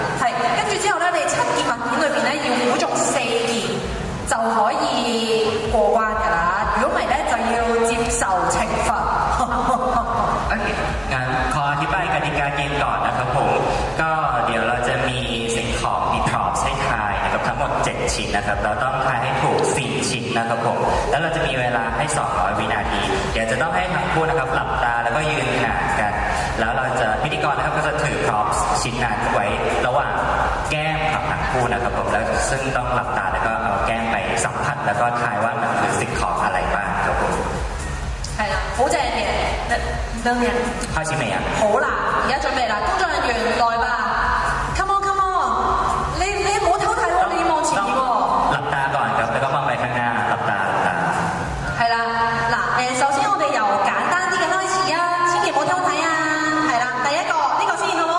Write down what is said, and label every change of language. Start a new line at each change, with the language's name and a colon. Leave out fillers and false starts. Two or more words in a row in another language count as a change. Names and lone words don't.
Cantonese: 係，跟住之後咧，你7件物件裏邊咧要估中4件就可以過關㗎啦。如果唔係咧，就要接受懲罰。
Thai: งั้นขออธิบายกติกาเกมก่อนนะครับผมก็เดี๋ยวเราจะมีสิ่งของมี props ให้ทายนะครับทั้งหมด7 ชิ้นนะครับเราต้องทายให้ถูก4ชิ้นนะครับผมแล้วเราจะมีเวลาให้200วินาทีเดี๋ยวจะต้องให้ทั้งคู่นะครับหลับตาแล้วก็ยืนห่างกันแล้วเราจะพิธีกรนะครับก็จะถือพร็อพชิ้นนั้นไว้ระหว่างแก้มกับทั้งคู่นะครับผมแล้วซึ่งต้องหลับตาแล้วก็เอาแก้มไปสัมผัสแล้วก็ทายว่ามันคือสิ่งของอะไรบ้างครับผม
Cantonese: 係啦，好正嘅，燈人。開始未啊？好啦，而家準備啦，工作人員來吧 ，
English: come on come on，
Cantonese: 你唔好偷睇喎，你要望前面喎。
Thai: หลับตาก่อนครับแล้วก็มองไปข้างหน้าหลับตา
Cantonese: 係啦，嗱首先我哋由簡單啲嘅開始啊，千祈唔好偷睇啊，係啦，第一個呢個先好冇？